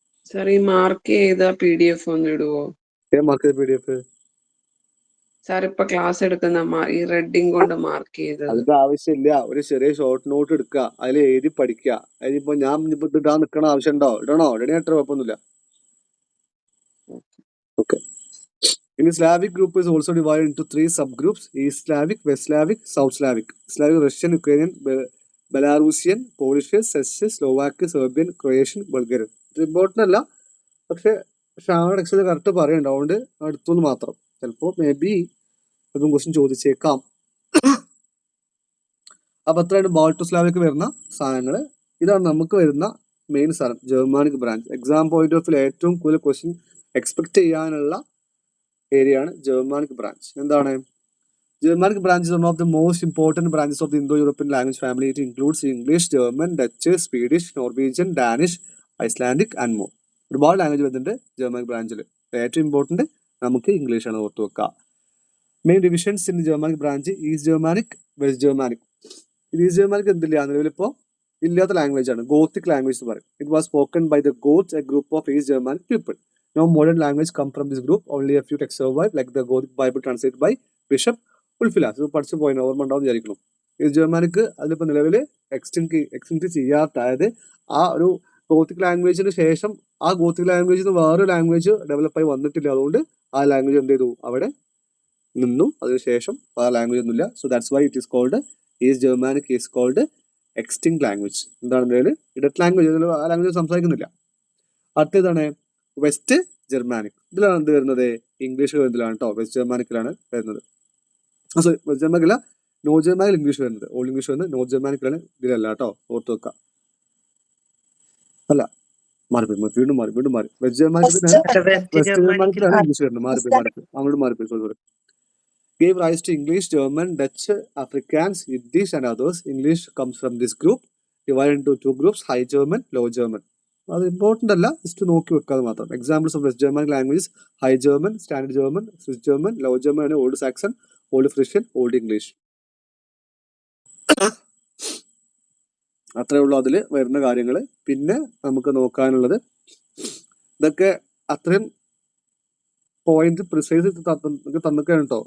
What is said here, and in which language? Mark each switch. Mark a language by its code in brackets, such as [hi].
[ml] Sir ഈ mark ചെയ്ത PDF ഒന്ന് ഇടുവോ? മാർക്ക് PDF സാർ ഇപ്പൊ ക്ലാസ് എടുക്കുന്ന ഈ റെഡിങ് കൊണ്ട് മാർക്ക് ചെയ്തത്. അതിന്റെ ആവശ്യമില്ല. ഒരു ചെറിയ ഷോർട്ട് നോട്ട് എടുക്കുക, അതിൽ എഴുതി പഠിക്കുക. അതിനിപ്പോ ഞാൻ ഇപ്പൊ ഇടാൻ നിൽക്കണ ആവശ്യമുണ്ടോ? ഇടണോ? ഇടണേട്ട കുഴപ്പമൊന്നുമില്ല. ഓക്കെ. ഇനി Slavic group [en] is also divided into 3 subgroups: East Slavic, West Slavic, South Slavic. [ml] Slavic, Russian, Ukrainian, Belarusian, polish, cess, Slovak, Serbian, Croatian, Bulgarian. ഇത് ഇമ്പോർട്ടൻ്റ് അല്ല, പക്ഷെ ഷാമ ടെക്സ്റ്റിൽ കറക്റ്റ് പറയണ്ട. അതുകൊണ്ട് അടുത്തൊന്ന് മാത്രം. ചിലപ്പോൾ മേ ബി ഇപ്പം ക്വസ്റ്റ്യൻ ചോദിച്ചേക്കാം. അപ്പൊ അത്രയാണ് ബാൾട്ടോസ്ലാവിക്ക് വരുന്ന സാധനങ്ങൾ. ഇതാണ് നമുക്ക് വരുന്ന മെയിൻ സാധനം, Germanic branch. Exam point of view ഏറ്റവും കൂടുതൽ ക്വസ്റ്റ്യൻ എക്സ്പെക്ട് ചെയ്യാനുള്ള ഏരിയ ആണ് ജർമാനിക് ബ്രാഞ്ച്. എന്താണ് [en] Germanic branch is one of the most important branches of the Indo-European language family. It includes English, German, Dutch, Swedish, Norwegian, Danish, Icelandic and more. [ml] ഒരുപാട് language വരുന്നുണ്ട് German ബ്രാഞ്ചിൽ. ഏറ്റവും important നമുക്ക് English ആണ് ഓർത്ത് വെക്കുക. [en] main divisions in Germanic branch: [ml] east Germanic, west Germanic. East Germanic എന്തില്ല, നിലവിലിപ്പോൾ ഇല്ലാത്ത ലാംഗ്വേജ് ആണ്, ഗോത്തിക് ലാംഗ്വേജ് എന്ന് പറയും. [en] It was spoken by the Goths, a group of East Germanic people. No modern language come from this group. Only a few texts survive, like the Gothic Bible translated by Bishop Ulfilas. [ml] ഇത് പഠിച്ചു പോയി ഓർമ്മ ഉണ്ടാവും വിചാരിക്കുന്നു. ഈ Germanic അതിലിപ്പോൾ നിലവിൽ എക്സ്റ്റിൻക്ട് ചെയ്യാത്ത, അതായത് ആ ഒരു ഗോത്തിക് ലാംഗ്വേജിന് ശേഷം ആ ഗോത്തിക് ലാംഗ്വേജിൽ നിന്ന് വേറൊരു ലാംഗ്വേജ് ഡെവലപ്പായി വന്നിട്ടില്ല. അതുകൊണ്ട് ആ ലാംഗ്വേജ് എന്ത് ചെയ്തു, അവിടെ നിന്നു. അതിനുശേഷം ആ ലാംഗ്വേജ് ഒന്നുമില്ല. [en] So that's why it is called East Germanic is called extinct language. [ml] എന്താണ് നിലവിൽ ഇടത്ത് ലാംഗ്വേജ്, ആ ലാംഗ്വേജ് സംസാരിക്കുന്നില്ല. അടുത്തതാണ് വെസ്റ്റ് ജർമാനിക്. ഇതിലാണ് എന്ത് വരുന്നത്, ഇംഗ്ലീഷ് വരുന്നതിലാണ് കേട്ടോ. വെസ്റ്റ് ജർമാനിക്കിലാണ് വരുന്നത്. സോറി, വെസ്റ്റ് ജർമാനിക്കല്ല, നോർത്ത് ജർമാനിൽ ഇംഗ്ലീഷ് വരുന്നത്. ഓൾഡ് ഇംഗ്ലീഷ് വരുന്നത് നോർത്ത് ജർമാനിക്കിലാണ്, ഇതിലല്ല കേട്ടോ, ഓർത്ത് വെക്കാം. അല്ല, വീണ്ടും മാറി. വെസ്റ്റ് ജർമാനിക്കിലാണ് ഇംഗ്ലീഷ് വരുന്നത്. അങ്ങോട്ട് മാറിപ്പോയി. [en] Sorry. Gave rise to English, German, Dutch, Afrikaans, Yiddish and others. English comes from this group, divided into 2 groups: High German, Low German. [ml] അത് ഇമ്പോർട്ടൻ്റ് അല്ല, ജസ്റ്റ് നോക്കി വെക്കാതെ മാത്രം. [en] examples of West Germanic languages: [ml] high German, standard German, Swiss German, law German ആണ് old Saxon, old Friesian, old English. അത്രേ ഉള്ളൂ അതിൽ വരുന്ന കാര്യങ്ങൾ. പിന്നെ നമുക്ക് നോക്കാനുള്ളത് ഇതൊക്കെ അത്രയും പോയിന്റ് പ്രിസൈസ് തന്നൊക്കെയാണ് കേട്ടോ.